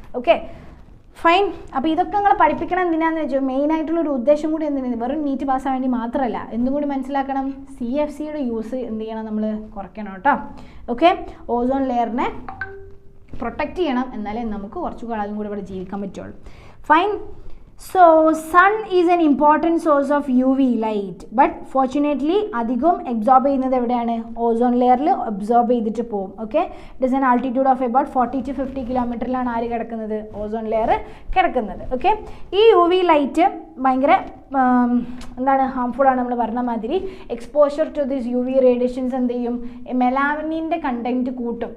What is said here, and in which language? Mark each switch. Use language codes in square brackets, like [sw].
[ml] Okay fine. അപ്പോൾ ഇതൊക്കെ നിങ്ങൾ പഠിപ്പിക്കണം എന്തിനാണെന്ന് വെച്ചാൽ മെയിനായിട്ടുള്ളൊരു ഉദ്ദേശം കൂടി എന്തിനാണ്, വെറും നീറ്റ് പാസ്സാൻ വേണ്ടി മാത്രമല്ല, എന്തും കൂടി മനസ്സിലാക്കണം, CFCയുടെ യൂസ് എന്ത് ചെയ്യണം, നമ്മൾ കുറയ്ക്കണം കേട്ടോ. ഓക്കെ, ഓസോൺ ലെയറിനെ പ്രൊട്ടക്റ്റ് ചെയ്യണം, എന്നാലേ നമുക്ക് കുറച്ചു കാലം കൂടി ഇവിടെ ജീവിക്കാൻ പറ്റുള്ളൂ. Fine. [en] So sun is an important source of UV light, but fortunately [ml] അധികം അബ്സോർബ് ചെയ്യുന്നത് എവിടെയാണ്, ഓസോൺ ലെയറിൽ അബ്സോർബ് ചെയ്തിട്ട് പോകും. [en] okay, it is an altitude of about 40 to 50 [ml] കിലോമീറ്ററിലാണ് ആര് കിടക്കുന്നത്, ഓസോൺ ലെയർ കിടക്കുന്നത്. ഓക്കെ, ഈ UV ലൈറ്റ് ഭയങ്കര എന്താണ്, ഹാംഫുൾ ആണ്. നമ്മൾ പറഞ്ഞ മാതിരി [en] exposure to this UV radiations [ml] എന്ത് ചെയ്യും, മെലാനിൻ്റെ കണ്ടൻറ്റ് കൂട്ടും.